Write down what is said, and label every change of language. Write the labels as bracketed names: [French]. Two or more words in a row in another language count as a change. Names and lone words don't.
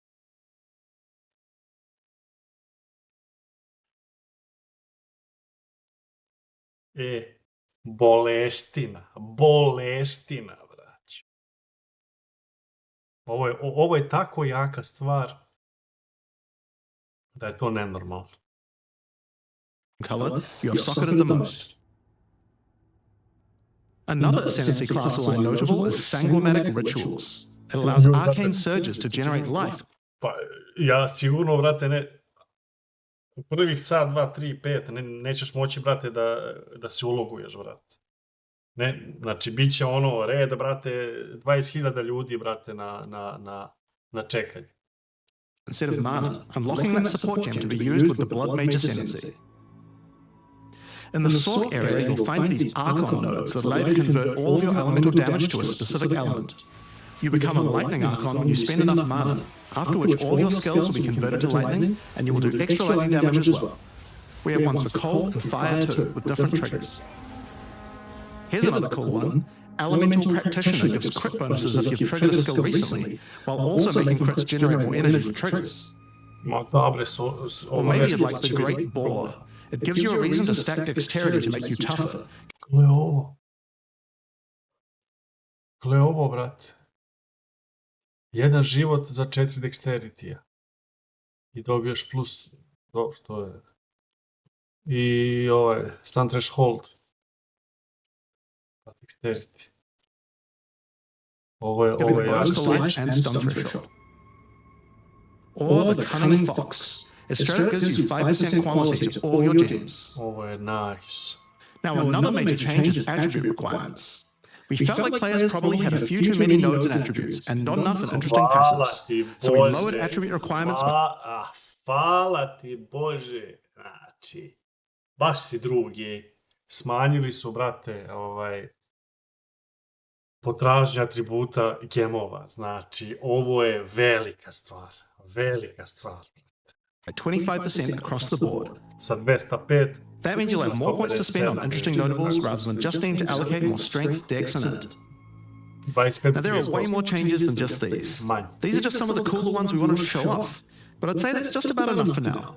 [Serbian] Boleština, brać. Ovo je tako jaka stvar da je to nenormalno. [English] Color you have socketed the most. Another ascendancy class line notable is Sanguimatic Rituals. It allows arcane surges to generate life. [Serbian] Pa ja sigurno, brate, ne... U prvih sat, 2, 3, 5 nećeš moći, brate, da se uloguješ, brate. Ne, znači, bit će ono red, brate, 20.000 ljudi, brate, na čekanju. [English] Instead of mana, unlocking that support gem to be used with the Blood Mage Ascendancy. In the Sork area, you'll find these Archon nodes that allow you to convert all of your elemental damage to a specific element. You become a Lightning Archon when you spend enough mana, after which all your skills will be converted to lightning, and you will do extra lightning damage as well. We have ones for cold and fire too, with different triggers. Here's another cool one. Elemental Practitioner gives crit bonuses if you've triggered a skill recently, while also making crits generate more energy for triggers. Or maybe you'd like the Great Boar. It gives you a reason to stack dexterity to make you tougher. [Serbian] Gle ovo, brate. Jedan život za 4 dexteritija. I dobiješ plus... Dobro, to je... I ovaj... [English] Stun threshold. [Serbian] Dexterity. Ovo je jasno. [English] Or the Cunning Fox. It straight gives you 5% quality to all your gems. [Serbian] Ovo je nice. [English] Now another major change is attribute requirements. We felt like players probably had a few too many nodes and attributes and not enough in interesting [Serbian] Hvala [English] passives. [Serbian] ti, [English] So we [Serbian] Bože. [English] lowered attribute requirements. [Serbian] Hvala ti, Bože. Znači, baš si drugi. Smanjili su, brate, potražnje atributa gemova. Znači, ovo je velika stvar. Velika stvar. [English] By 25% across the board. [Serbian] Sa 205. [English] That means you'll have more points to spend on interesting notables rather than just needing to allocate more strength, dex, and int. Now, there are way more changes than just these. These are just some of the cooler ones we wanted to show off, but I'd say that's just about enough for now.